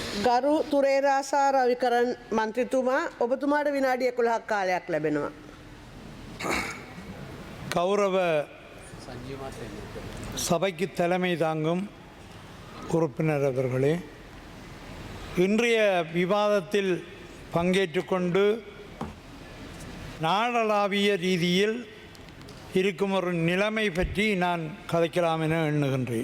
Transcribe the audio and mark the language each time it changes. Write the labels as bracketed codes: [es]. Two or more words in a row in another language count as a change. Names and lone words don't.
[si] ගරු තුරේරාසා රවිකරන් මන්ත්‍රීතුමා ඔබතුමාට විනාඩි 11ක් කාලයක් ලැබෙනවා. [ta] கௌரவ சபைக்கு தலைமை தாங்கும் உறுப்பினர் அவர்களே, இன்றைய விவாதத்தில் பங்கேற்று கொண்டு நாடளாவிய ரீதியில் இருக்கும் ஒரு நிலைமை பற்றி நான் கதைக்கலாம் என எண்ணுகின்றேன்.